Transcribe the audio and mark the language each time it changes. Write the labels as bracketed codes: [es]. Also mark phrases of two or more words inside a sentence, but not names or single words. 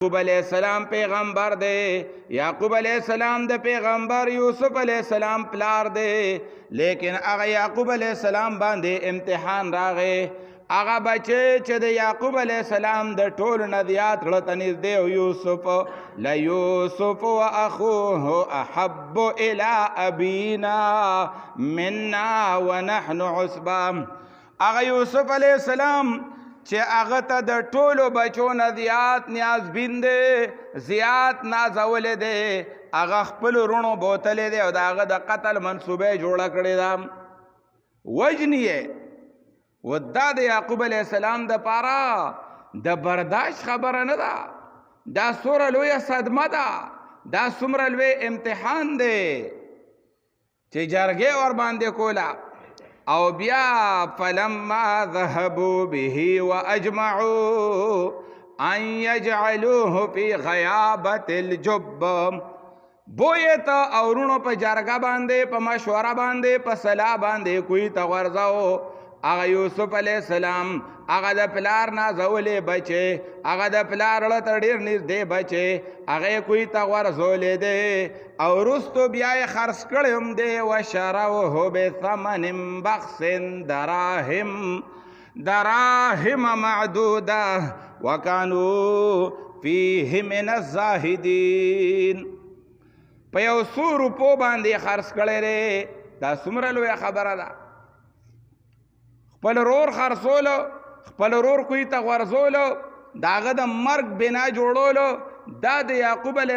[ps] یعقوب علیہ السلام پیغمبر دے، یعقوب علیہ السلام د پیغمبر یوسف علیہ السلام پلار دے، لیکن هغه یعقوب علیہ السلام باندې امتحان راغې. هغه بچی چې د یعقوب علیہ السلام د ټولو نه زیات زړه ته نږدې و یوسف، [ar] لیوسف واخوه احب الی ابینا منا ونحن عصبه. [ps] هغه یوسف علیہ السلام چې هغه ته د ټولو بچو نه زیات نیازبین دی، زیات نازولی دی، هغه خپلو رونو بوتلی دی او د هغه د قتل منصوبه یې جوړه کړې ده، وژني یې. و دا د یعقوب علیہ السلام دپاره د برداشت خبره نه ده، دا څومره لویه صدمه ده، دا څومره لوی امتحان دی چې جرګې ورباندې کوله. او بیا [ar] فلما ذهبوا به واجمعوا ان يجعلوه في غيابة الجب. [ps] بویت اورونو په جرګه باندې، په مشوره باندې، په صلاح باندې کوی ته ورځاو. هغه یوسف علیہ السلام هغه د پلار نازولی بچی، هغه د پلار له ته ډېر نږدې بچی، هغه یې کوی ته ورزولی دی او وروستو بیا یې خرڅ کړی هم دی. [ar] وشروه بثمن بخس دراهم معدوده وکانو فیه من الزاهدین. [ps] په یو څو روپو باندې خرڅ کړی دی. دا څومره لویه خبره ده. خپل رور خرڅولو، خپل رور کوی ته غورځولو، د هغه د مرګ بنا جوړولو، دا د یعقوب علیہ